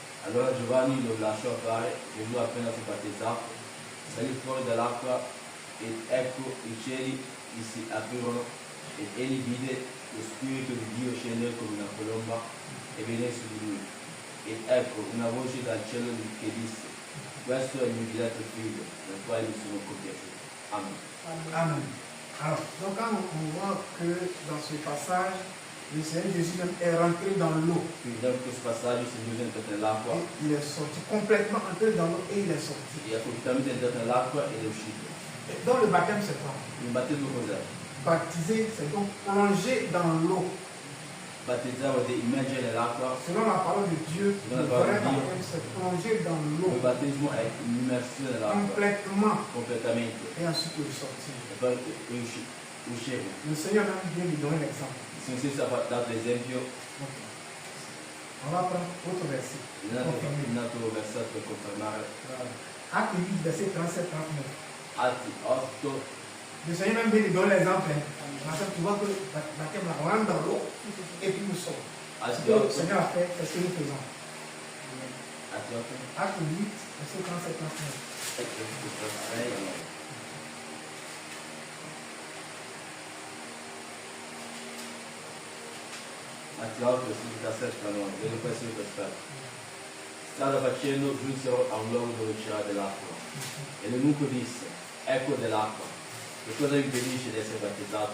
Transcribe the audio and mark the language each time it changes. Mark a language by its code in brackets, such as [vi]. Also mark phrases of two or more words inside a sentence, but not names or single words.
[it] Allora Giovanni lo lasciò fare, Gesù appena fu battezzato, salì fuori dall'acqua ed ecco i cieli gli si aprirono ed egli vide lo Spirito di Dio scendere come una colomba e venire su di lui. Ed ecco una voce dal cielo che disse: questo è il mio diletto figlio, nel quale mi sono compiaciuto. Amen. Amen. [fr] Alors, donc quand on voit que dans ce passage, le Seigneur Jésus même est rentré dans l'eau. [it] Quindi da questo passaggio il Signore è entrato nell'acqua, [fr] Et il est sorti, complètement entré dans l'eau et il est sorti. [it] e è completamente entrato nell'acqua ed è uscito. [fr] Et donc le baptême c'est quoi? [it] Il battesimo cos'è? [fr] Baptiser, c'est donc plonger dans l'eau. [it] Battezzare vuol dire immergere nell'acqua. [fr] Selon la parole de Dieu, le Selon la parole vrai [it] de Dio. [fr] baptême c'est plonger dans [it] Il [fr] l'eau [it] battesimo è l'immersione nell'acqua, [fr] complètement [it] completamente, [fr] et ensuite le sortir. [it] e poi uscire. [fr] Le Seigneur même vient lui donner l'exemple. [it] Il Signore stesso ha dato l'esempio [fr] On va prendre autre verset. [it] in un altro versetto per confermare. [fr] Voilà. Acte 8, verset 37-39. [it] Atti 8, [fr] Le Seigneur même vient lui donner l'exemple. Maintenant, tu vois que le baptême, là, on rentre dans l'eau et puis nous sort. Ce [it] Atti [fr] que le [it] 8, [fr] Seigneur a fait, c'est ce que nous faisons. [it] Atti 8, [fr] Acte 8, verset 37-39. [it] Atti 8, versetto 17 no, vedo questo io per strada. Strada facendo giunsero a un luogo dove c'era dell'acqua. E l'eunuco disse: ecco dell'acqua. Che cosa impedisce di essere battezzato?